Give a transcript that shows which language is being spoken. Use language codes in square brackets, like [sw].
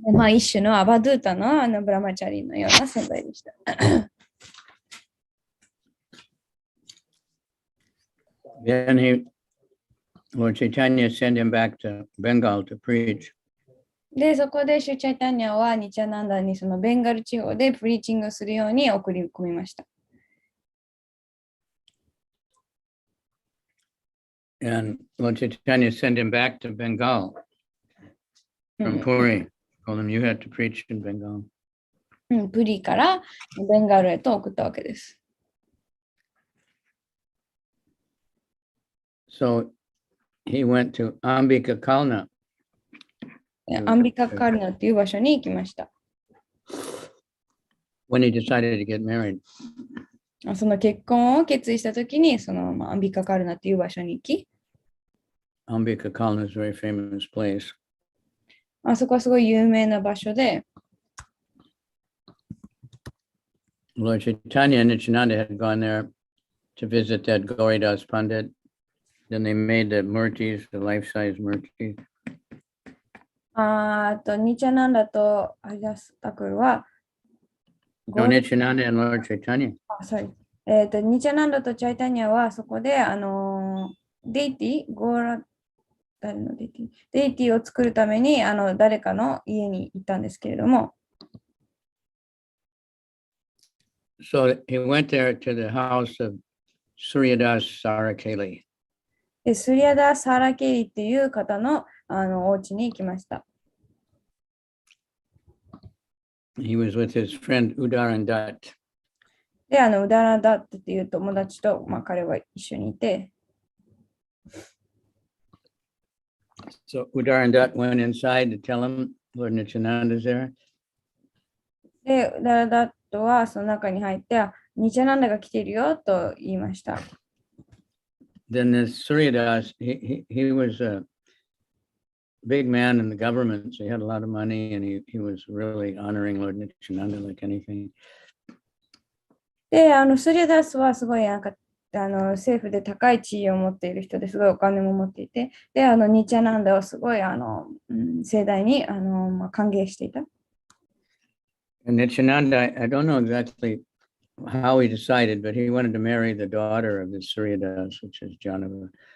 [ja] 一種のアバドゥータのブラマチャリのような存在でした。 [en] Then Lord Chaitanya sent him back to Bengal to preach. [ja] で、そこでシュチャイタニャはニチャナンダにそのベンガル地方でプリーチングするように送り込みました。 [en] And Lord Chaitanya sent him back to Bengal from Puri. Told him you had to preach in Bengal. [ja] プリからベンガルへと送ったわけです。 [en] So he went to Ambika Kalna. [ja] アンビカカルナという場所に行きました。 [en] When he decided to get married. [ja] その結婚を決意したときに、そのアンビカカルナという場所に行き、 [en] Ambika Kalna is a very famous place. [ja] そこはすごい有名な場所で、 [en] Lord Chaitanya and Nityananda had gone there to visit that Gauridas Pandit. Then they made the murtis, the life-size murtis. [ja] ニチャナンダとハリダスタクルは、 [en] No, Nityananda and Lord Chaitanya. [ja] ニチャナンダとチャイタニアはそこで、デイティ、誰のデイティを作るために誰かの家に行ったんですけれども、 [en] So he went there to the house of Suryadas Sarakeli. [ja] でスリアダ・サラケリっていう方のお家に行きました。 [en] He was with his friend Udarandat. [ja] で、ウダラダットっていう友達と、彼は一緒にいて、 [en] So Udarandat went inside to tell him Lord Nityananda is there. [ja] で、ウダラダットはその中に入って、ニチャナンダが来ているよと言いました。 [en] Then this Suryadas, he was a big man in the government, so he had a lot of money and he was really honoring Lord Nityananda like anything. [ja] で、スリアダスはすごい政府で高い地位を持っている人ですごいお金も持っていて、で、ニチャナンダをすごい盛大に歓迎していた。 [en] And Nityananda, I don't know exactly how he decided, but he wanted to marry the daughter of the Suryadas, which is Janava.